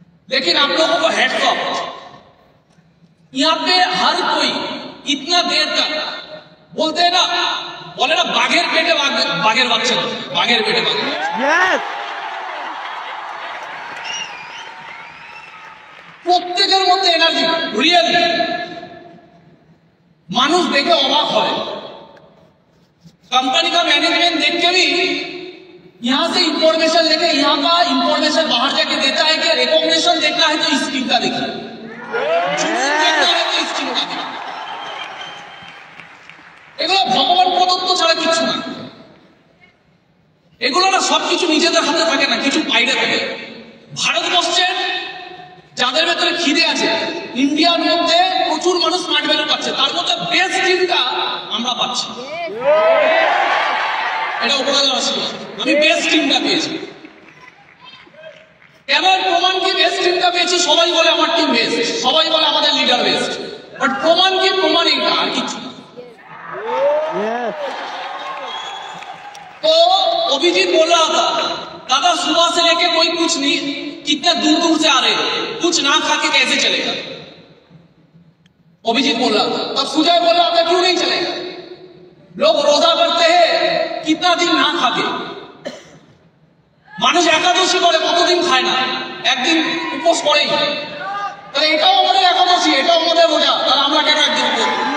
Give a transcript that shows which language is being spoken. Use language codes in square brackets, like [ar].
[hi] लेकिन आप लोगों को हेड्स ऑफ, यहाँ पे हर कोई इतना देर तक बोलते हैं ना, बोले ना [bn] बाघेर पेटे बाघेर बाচ্চা, बाघेर पेटे बाघ। প্রত্যেকের মধ্যে এনার্জি রিয়েলি মানুষ দেখে অবাক হয়। [hi] कंपनी का मैनेजमेंट देख के भी यहाँ से इंफॉर्मेशन लेके यहाँ का इंफॉर्मेशन बाहर जाके देता है कि रिकॉग्निशन देखना है तो इस टीम का देखिए, देखना है तो इस टीम का देखिए। [bn] এগুলো ভগবান প্রদত্ত ছাড়া কিছু না, এগুলো না সবকিছু নিজেদের হাতে থাকে না, কিছু বাইরে থাকে। ভারতবর্ষের যাদের ভেতরে খিদে আছে, ইন্ডিয়ার মধ্যে প্রচুর মানুষ স্মার্ট ভ্যালু পাচ্ছে, তার মধ্যে বেস্ট টিমটা আমরা পাচ্ছি। এটা উপরালার আশীর্বাদ, আমি বেস্ট টিমটা পেয়েছি। কেন প্রমাণ কি বেস্ট টিমটা পেয়েছি? সবাই বলে আমার টিম বেস্ট, সবাই বলে আমাদের লিডার বেস্ট, বাট প্রমাণ কি? প্রমাণ এইটা, আর কিছু না। [hi] तो अभिजीत बोल रहा था दादा सुबह से लेके कोई कुछ नहीं, कितने दूर दूर से आ रहे, कुछ ना खा के कैसे चलेगा? अभिजीत बोल रहा था। तब सुजय बोल रहा था क्यों नहीं चलेगा, लोग रोजा करते हैं कितना दिन ना खा के, [bn] মানুষ একাদশী করে কতদিন খায় না, একদিন উপোস করেই, তাহলে এটাও আমাদের একাদশী, এটাও আমাদের রোজা, তাহলে আমরা কেন একদিন উপোস?